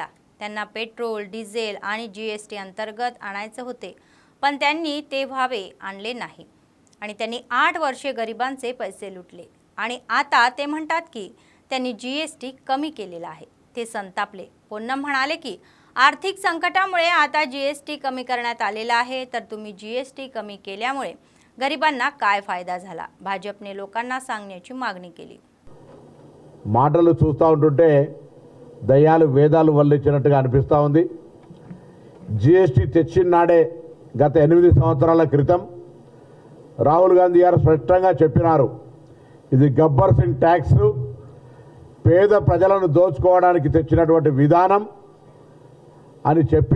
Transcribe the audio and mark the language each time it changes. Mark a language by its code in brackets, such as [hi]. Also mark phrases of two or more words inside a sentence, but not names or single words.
[mr] त्यांना पेट्रोल, डिझेल आणि जीएसटी अंतर्गत आणायचे होते, पण त्यांनी ते व्हावे आणले नाही आणि त्यांनी 8 वर्षे गरिबांचे पैसे लुटले आणि आता ते म्हणतात की त्यांनी जीएसटी कमी केलेला आहे। ते संतापले। पोन्नम म्हणाले की आर्थिक संकटामुळे आता जीएसटी कमी करण्यात आलेला आहे, तर तुम्ही जीएसटी कमी केल्यामुळे गरिबांना काय फायदा झाला? भाजपने लोकांना सांगण्याची मागणी केली। [te] మాటలు చూస్తూ ఉంటుంటే దయ్యాలు వేదాలు వల్లించినట్టుగా అనిపిస్తూ ఉంది। జీఎస్టీ తెచ్చిన నాడే గత 8 సంవత్సరాల క్రితం రాహుల్ గాంధీ గారు స్పష్టంగా చెప్పినారు, ఇది గబ్బర్ సింగ్ ట్యాక్స్, పేద ప్రజలను దోచుకోవడానికి తెచ్చినటువంటి విధానం అని చెప్పి,